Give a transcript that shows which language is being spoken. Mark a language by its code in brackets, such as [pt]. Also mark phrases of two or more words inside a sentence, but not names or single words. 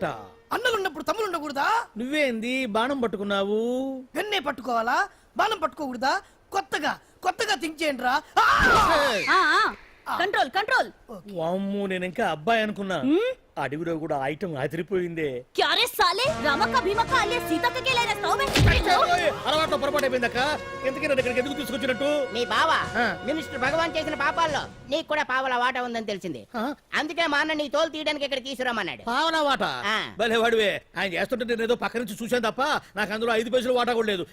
[te] అన్నలున్నప్పుడు తమ్ముడు ఉండకూడదా? నువ్వేంది బాణం పట్టుకున్నావు? గన్నే పట్టుకోవాలా, బాణం పట్టుకోకూడదా? కొత్తగా థింక్ చేయండి రా. [en] Control control. [te] వామ్మో, నేను ఇంకా అబ్బాయి అనుకున్నా. అడవిలో కూడా ఐటమ్ అదిరిపోయిందే. [hi] क्या रे साले, रामक का भीमक का alias सीता का केला रस्ता में. [te] అలవాట్లో పొరపాటు అయిపోయిందక్క. ఎందుకని ఇక్కడికి ఎందుకు తీసుకొచ్చినట్టు? నీ బావ మినిస్టర్ భగవాన్ చేసిన పాపాల్లో నీకు కూడా పావల వాట ఉందని తెలిసింది. అందుకే మా అన్న నీ తోలు తీయడానికి ఇక్కడ తీసుకురామన్నాడు. పావలా వాట? భలే వాడివే. ఆయన చేస్తుంటే నేను ఏదో పక్క నుంచి చూశాను తప్ప నాకు అందులో 5 పైసలు వాటా కూడా లేదు.